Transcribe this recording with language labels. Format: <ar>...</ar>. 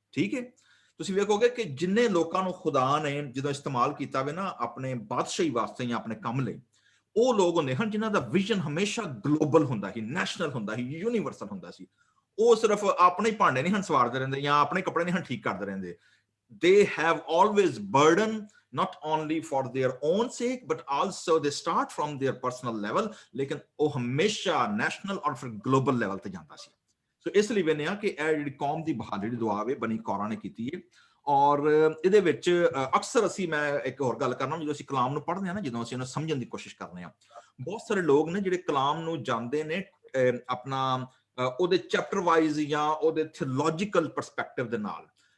<pa>ਠੀਕ ਹੈ, ਤੁਸੀਂ ਵੇਖੋਗੇ ਕਿ ਜਿੰਨੇ ਲੋਕਾਂ ਨੂੰ ਖੁਦਾ ਨੇ ਜਦੋਂ ਇਸਤੇਮਾਲ ਕੀਤਾ ਵੇ ਨਾ ਆਪਣੇ ਬਾਦਸ਼ਾਹੀ ਵਾਸਤੇ ਜਾਂ ਆਪਣੇ ਕੰਮ ਲਈ, ਉਹ ਲੋਕ ਹੁੰਦੇ ਹਨ ਜਿਨ੍ਹਾਂ ਦਾ ਵਿਜ਼ਨ ਹਮੇਸ਼ਾ ਗਲੋਬਲ ਹੁੰਦਾ ਸੀ, ਨੈਸ਼ਨਲ ਹੁੰਦਾ ਸੀ, ਯੂਨੀਵਰਸਲ ਹੁੰਦਾ ਸੀ। ਉਹ ਸਿਰਫ ਆਪਣੇ ਭਾਂਡੇ ਨਹੀਂ ਹਨ ਸਵਾਰਦੇ ਰਹਿੰਦੇ ਜਾਂ ਆਪਣੇ ਕੱਪੜੇ ਨਹੀਂ ਹਨ ਠੀਕ ਕਰਦੇ ਰਹਿੰਦੇ।</pa> <en>They have always burden not only for their own sake but also they start from their personal level,</en> <pa>ਲੇਕਿਨ ਉਹ ਹਮੇਸ਼ਾ ਨੈਸ਼ਨਲ ਔਰ ਫਿਰ ਗਲੋਬਲ ਲੈਵਲ ਤੇ ਜਾਂਦਾ ਸੀ। ਸੋ ਇਸ ਲਈ ਵੇਖਦੇ ਹਾਂ ਕਿ ਇਹ ਜਿਹੜੀ ਕੌਮ ਦੀ ਬਹਾਦਰੀ ਦੀ ਦੁਆ ਵੇ ਬਨੀ ਕੋਰਾ ਨੇ ਕੀਤੀ ਹੈ। ਔਰ ਇਹਦੇ ਵਿੱਚ ਅਕਸਰ ਮੈਂ ਇੱਕ ਹੋਰ ਗੱਲ ਕਰਨਾ, ਜਦੋਂ ਅਸੀਂ ਕਲਾਮ ਨੂੰ ਪੜ੍ਹਦੇ ਹਾਂ ਨਾ, ਜਦੋਂ ਅਸੀਂ ਉਹਨੂੰ ਸਮਝਣ ਦੀ ਕੋਸ਼ਿਸ਼ ਕਰਦੇ ਹਾਂ, ਬਹੁਤ ਸਾਰੇ ਲੋਕ ਨੇ ਜਿਹੜੇ ਕਲਾਮ ਨੂੰ ਜਾਣਦੇ ਨੇ ਆਪਣਾ ਉਹਦੇ ਚੈਪਟਰ ਵਾਈਜ਼ ਜਾਂ ਉਹਦੇ ਥਿਓਲੋਜੀਕਲ ਪਰਸਪੈਕਟਿਵ ਦੇ ਨਾਲ।</pa>